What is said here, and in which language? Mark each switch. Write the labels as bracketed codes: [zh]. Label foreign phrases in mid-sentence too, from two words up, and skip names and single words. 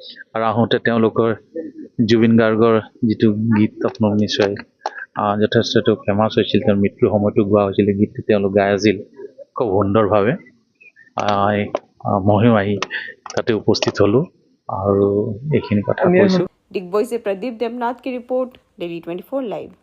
[as] আৰু আহোঁতে তেওঁলোকৰ জুবিন গাৰ্গৰ যিটো গীত আপোনালোক নিশ্চয় যথেষ্ট এইটো ফেমাছ হৈছিল, তেওঁৰ মৃত্যুৰ সময়তো গোৱা হৈছিল গীতটো তেওঁলোক গাই আছিল খুব সুন্দৰভাৱে। ময়ো আহি তাতে উপস্থিত হ'লোঁ আৰু এইখিনি কথা কৈছোঁ। [hi] डिगबोई से प्रदीप देवनाथ की रिपोर्ट, डेली 24 लाइव।